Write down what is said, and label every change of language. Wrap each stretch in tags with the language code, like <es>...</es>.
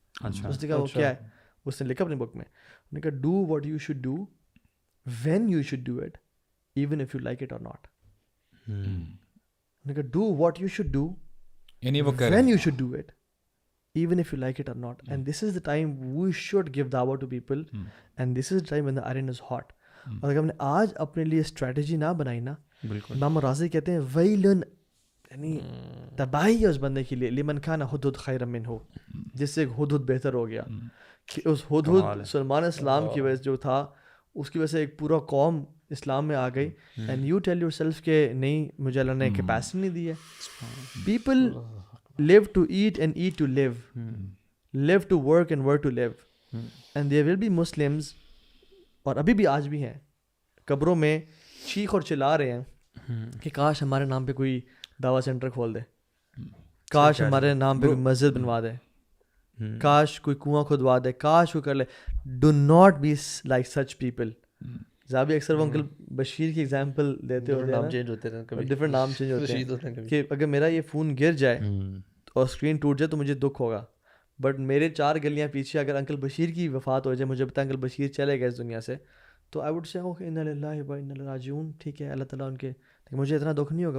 <ur>اس نے کہا وہ کیا ہے, اس نے لکھا اپنی بک میں, انہوں نے کہا</ur> <en>Do what you should do when you should do it even if you like it or not.</en> <ur>انہوں نے کہا</ur> <en>Do what you should do when you should do it even if you like it or not. And this is the time we should give dawah to people, and this is the time when the iron is hot.</en> <ur>اور اگر ہم نے آج اپنے لیے strategy نہ بنائی نا, امام راضی کہتے ہیں ویلن, یعنی تباہی ہے اس بندے کے لیے,</ur> <ar>لمن کان ہدہد خیر منہ,</ar> <ur>جس سے ہدہد بہتر ہو گیا. کہ اس ہدہد سلمان اسلام کی وجہ جو تھا, اس کی وجہ سے ایک پورا قوم اسلام میں آ گئی.</ur> <en>and you tell yourself</en> <ur>کہ نہیں, مجھے اللہ نے کیپیسٹی نہیں دی ہے.</ur> <en>People live to eat and eat to live, live to work and work to live. And there will be Muslims,</en> <ur>اور ابھی بھی آج بھی ہیں, قبروں میں چیخ اور چلا رہے ہیں کہ کاش ہمارے نام پہ کوئی دعویٰ سینٹر کھول دے, کاش ہمارے نام پہ کوئی مسجد بنوا دے, کاش کوئی کنواں کھدوا دے, کاش کوئی کر لے.</ur> <en>Do not be like such people.</en> <ur>زابی اکثر وہ انکل بشیر کی ایگزامپل دیتے ہوتے ہیں, نام چینج ہوتے ہیں, ڈفرینٹ نام چینج ہوتے ہیں, کہ اگر میرا یہ فون گر جائے اور اسکرین ٹوٹ جائے تو مجھے دکھ ہوگا, بٹ میرے 4 گلیاں پیچھے اگر انکل بشیر کی وفات ہو جائے, مجھے پتا انکل بشیر چلے گئے اس دنیا سے, تو</ur> <en>I would say okay</en> <ur>انا للہ و انا الیہ راجعون, ٹھیک ہے, اللہ تعالیٰ ان کے, لیکن مجھے اتنا دکھ نہیں ہوگا.</ur>